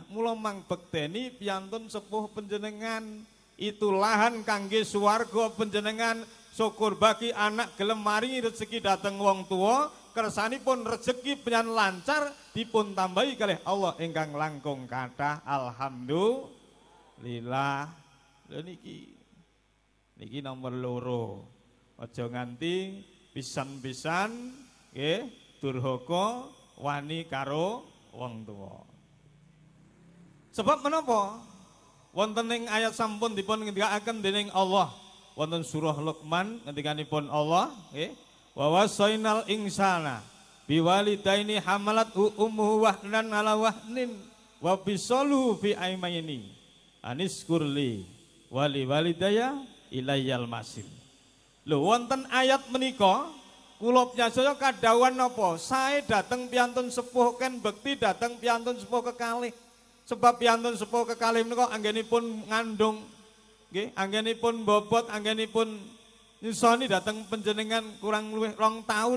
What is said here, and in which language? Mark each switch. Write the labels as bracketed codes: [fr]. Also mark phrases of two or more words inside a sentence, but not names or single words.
[jv] mula mang bekteni piyantun sepuh panjenengan itu lahan kangge swarga panjenengan syukur bagi anak gelem maringi rezeki dateng wong tuwa kersanipun rezeki penyan lancar dipun tambahi kalih Allah ingkang langkung kathah alhamdulillah lho niki nomor loro aja nganti pisan-pisan nggih durhaka wani karo wong tuwa. Sebab menapa? Wonten ing ayat sampun dipun ngendikaken dening Allah wonten surah Luqman ngendikanipun Allah nggih [ar] ووصينا الإنسان بوالديه حملته أمه وهنا على وهن وفصاله في عامين أن اشكر لي ولوالديك إلي المصير. [jv] Lho wonten ayat menika kula nyasaya kadhawuhan napa? Sae dateng piyantun sepuh ken bekti dateng piyantun sepuh kekalih. Sebab piyantun sepuh kekalih menika anggenipun ngandung nggih, anggenipun bobot, anggenipun nyusoni dateng panjenengan kurang luwih 2 tahun.